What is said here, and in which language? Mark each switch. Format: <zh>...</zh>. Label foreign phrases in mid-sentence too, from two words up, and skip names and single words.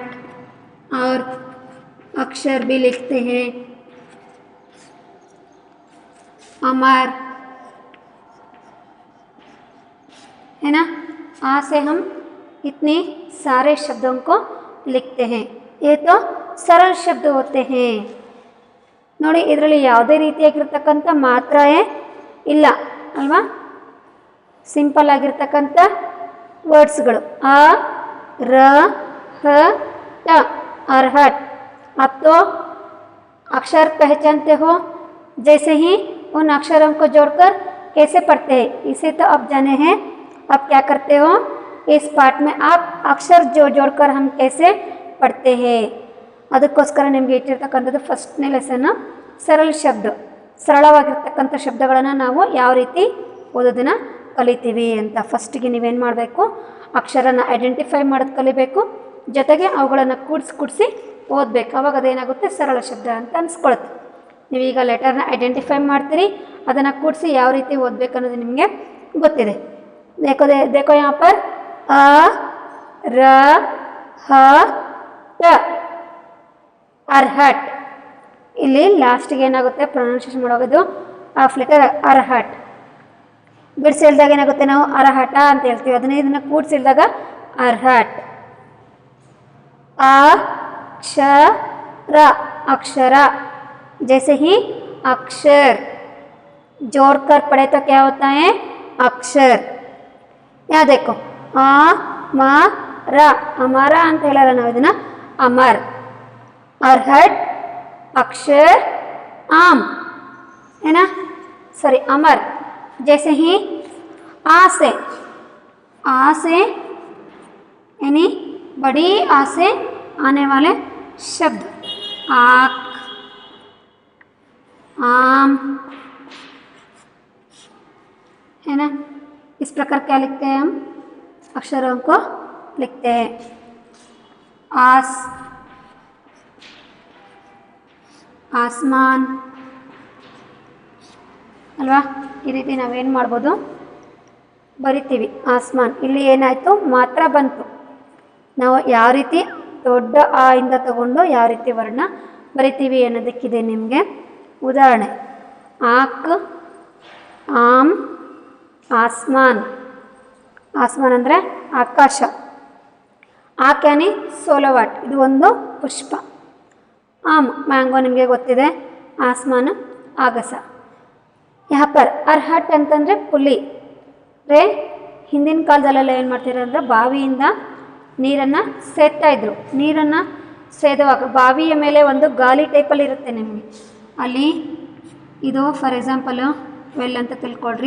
<hi>और अक्षर भी लिखते हैं अमर है ना. आ से हम इतने सारे शब्दों को लिखते हैं. ये तो सरल शब्द होते हैं.</hi> <kn>ನೋಡಿ, ಇದರಲ್ಲಿ ಯಾವುದೇ ರೀತಿಯಾಗಿರ್ತಕ್ಕಂಥ ಮಾತ್ರಾಯೇ ಇಲ್ಲ ಅಲ್ವಾ, ಸಿಂಪಲ್ ಆಗಿರ್ತಕ್ಕಂಥ ವರ್ಡ್ಸ್ಗಳು. ಆ ರ ಹ ಟ,</kn> <hi>अरहट. आप तो अक्षर पहचानते हो, जैसे ही उन अक्षरों को जोड़कर कैसे पढ़ते हैं इसे तो आप जाने हैं. आप क्या करते हो इस पाठ में, आप अक्षर जोड़कर हम कैसे पढ़ते हैं</hi> <kn>ಅದಕ್ಕೋಸ್ಕರ ನಿಮಗೆ ಇಟ್ಟಿರ್ತಕ್ಕಂಥದ್ದು ಫಸ್ಟ್ನೇ ಲೆಸನ್ನು ಸರಳ ಶಬ್ದ. ಸರಳವಾಗಿರ್ತಕ್ಕಂಥ ಶಬ್ದಗಳನ್ನು ನಾವು ಯಾವ ರೀತಿ ಓದೋದನ್ನು ಕಲಿತೀವಿ ಅಂತ. ಫಸ್ಟಿಗೆ ನೀವೇನು ಮಾಡಬೇಕು, ಅಕ್ಷರನ ಐಡೆಂಟಿಫೈ ಮಾಡೋದು ಕಲಿಬೇಕು, ಜೊತೆಗೆ ಅವುಗಳನ್ನು ಕೂಡಿಸಿ ಓದಬೇಕು. ಅವಾಗ ಅದೇನಾಗುತ್ತೆ, ಸರಳ ಶಬ್ದ ಅಂತ ಅನಿಸ್ಕೊಳುತ್ತೆ. ನೀವೀಗ ಲೆಟರ್ನ ಐಡೆಂಟಿಫೈ ಮಾಡ್ತೀರಿ, ಅದನ್ನು ಕೂಡಿಸಿ ಯಾವ ರೀತಿ ಓದಬೇಕು ಅನ್ನೋದು ನಿಮಗೆ ಗೊತ್ತಿದೆ.</kn> <hi>देखो यहाँ पर अ र ह ट,</hi> <kn>ಅರ್ಹಟ್. ಇಲ್ಲಿ ಲಾಸ್ಟಿಗೆ ಏನಾಗುತ್ತೆ, ಪ್ರೊನೌನ್ಸಿಯೇಷನ್ ಮಾಡೋದು</kn> <en>of letter</en> <kn>ಅರ್ಹಟ್. ಬಿಡಿಸಿಲ್ದಾಗ ಏನಾಗುತ್ತೆ, ನಾವು ಅರ್ಹಟ ಅಂತ ಹೇಳ್ತೀವಿ. ಇದನ್ನು ಕೂಡಿಸಿಲ್ದಾಗ ಅರ್ಹಟ್.</kn> <hi>अक्षर, अक्षर. जैसे ही अक्षर जोड़कर पढ़े तो क्या होता है, अक्षर. यहाँ देखो अमर, अमरा</hi> <kn>ಅಂತ ಹೇಳಲ್ಲ ನಾವು, ಇದನ್ನ ಅಮರ್.</kn> <hi>अरहट, अक्षर, आम है ना, सॉरी अमर. जैसे ही आ से यानी बड़ी आ से आने वाले शब्द, आक, आम है ना. इस प्रकार क्या लिखते हैं, हम अक्षरों को लिखते हैं. आस, आसमान ಅಲ್ವಾ.</hi> <kn>ಈ ರೀತಿ ನಾವೇನು ಮಾಡ್ಬೋದು, ಬರಿತೀವಿ. ಆಸ್ಮಾನ್, ಇಲ್ಲಿ ಏನಾಯಿತು, ಮಾತ್ರ ಬಂತು. ನಾವು ಯಾವ ರೀತಿ ದೊಡ್ಡ ಆ ಇಂದ ತಗೊಂಡು ಯಾವ ರೀತಿ ವರ್ಣ ಬರಿತೀವಿ ಅನ್ನೋದಕ್ಕಿದೆ ನಿಮಗೆ ಉದಾಹರಣೆ. ಆಕ್, ಆಮ್, ಆಸ್ಮಾನ್. ಆಸ್ಮಾನ್ ಅಂದರೆ ಆಕಾಶ. ಆಕ್ಯಾನಿ ಸೋಲವಾಟ್, ಇದು ಒಂದು ಪುಷ್ಪ. ಆಮ್ ಮ್ಯಾಂಗೋ ನಿಮಗೆ ಗೊತ್ತಿದೆ, ಆಸ್ಮಾನ್ ಆಗಸ.</kn> <hi>यहाँ पर</hi> <kn>ಅರ್ಹಟ್ ಅಂತಂದರೆ ಪುಲಿ ರೇ. ಹಿಂದಿನ ಕಾಲದಲ್ಲೆಲ್ಲ ಏನು ಮಾಡ್ತಿದ್ರು ಅಂದರೆ ಬಾವಿಯಿಂದ ನೀರನ್ನು ಸೇದ್ತಾ ಇದ್ರು. ನೀರನ್ನು ಸೇದುವಾಗ ಬಾವಿಯ ಮೇಲೆ ಒಂದು ಗಾಲಿ ಟೈಪಲ್ಲಿ ಇರುತ್ತೆ ನಿಮಗೆ. ಅಲ್ಲಿ ಇದು</kn> <en>for example well</en> <kn>ಅಂತ ತಿಳ್ಕೊಳ್ರಿ.</kn>